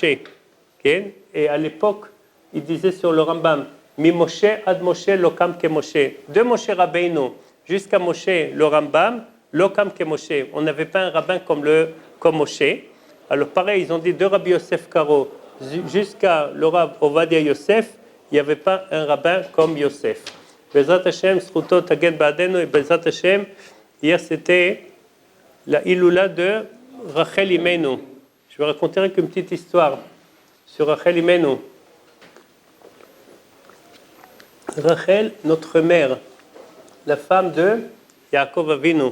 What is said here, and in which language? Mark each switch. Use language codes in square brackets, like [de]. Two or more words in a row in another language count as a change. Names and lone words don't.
[fr] Okay? Et à l'époque, il disait sur le Rambam, [he] ממשה עד משה לא קם כמשה. [fr] De Moshe Rabbeinu jusqu'à Moshe, le Rambam, [he] לא קם כמשה. [fr] On n'avait pas un rabbin comme Moshe. Alors pareil, ils ont dit de Rabbi Yosef Karo jusqu'à le Rav Ovadia Yosef, il n'y avait pas un rabbin comme Yosef. [he] בעזרת השם, זכותו תגן בעדנו, et בעזרת השם, [fr] hier c'était la Iloula de Rachel Imenu. Je vais raconter une petite histoire sur Rachel Imenu. Rachel, notre mère, la femme de Yaakov Avinu.